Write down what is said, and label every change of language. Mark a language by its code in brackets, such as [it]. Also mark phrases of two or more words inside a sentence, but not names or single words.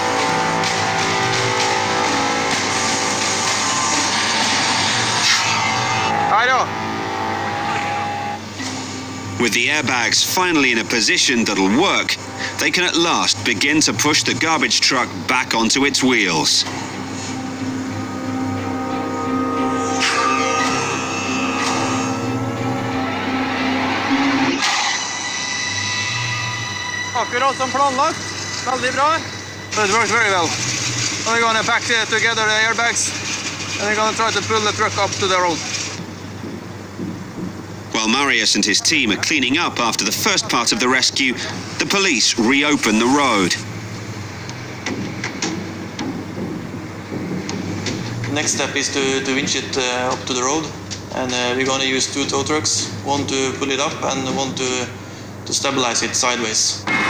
[en] With the airbags finally in a position that'll work, they can at last begin to push the garbage truck back onto its wheels. [no] Akkurat som planlagt. Veldig bra. [en] It worked very well. Now we're going to pack together the airbags and we're going to try to pull the truck up to the road. While Marius and his team are cleaning up after the first part of the rescue, the police reopen the road. The next step is to winch it up to the road, and we're going to use 2 tow trucks, one to pull it up and one to stabilize it sideways.